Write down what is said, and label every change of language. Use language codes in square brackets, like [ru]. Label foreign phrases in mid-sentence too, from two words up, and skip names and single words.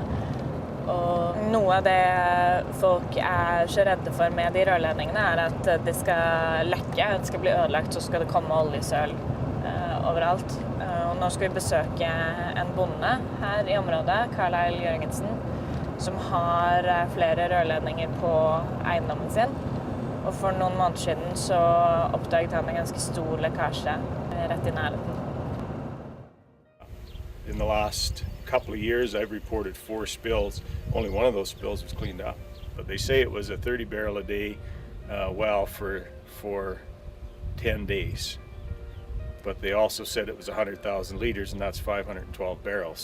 [no] Og noe av det folk er så redde for med de rørledningene er at det skal lekke, det skal bli ødelagt, så skal det komme oljesøl overalt. Og nå skal vi besøke en bonde her i området, Carlisle Jørgensen, som har flere rørledninger på eiendommen sin. Og for noen måneder siden så oppdaget han en ganske stor lekkasje rett i nærheten. [en] In the last couple of years, I've reported 4 spills. Only one of those spills was cleaned up. But they say it was a 30 barrel a day well for 10 days. But they also said it was 100,000 liters, and that's 512 barrels.